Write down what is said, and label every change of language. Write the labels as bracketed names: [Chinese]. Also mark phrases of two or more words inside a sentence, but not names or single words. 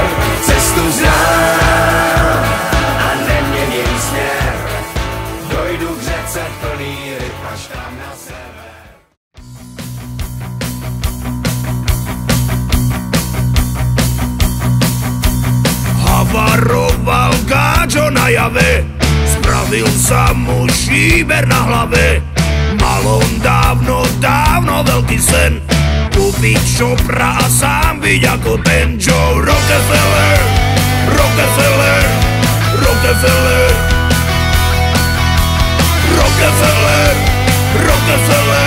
[Czech] Cestu znám a neměním směr. Dojdu k řece plný ryb až tam na sever. [Slovak] Havaroval gáčo na jave, spravil sa mu šíber na hlave. Mal on dávno, dávno veľký sen, kúpiť šopra a sám byť ako ten Joe Rockefeller. Rockefeller, Rockefeller, Rockefeller, Rockefeller.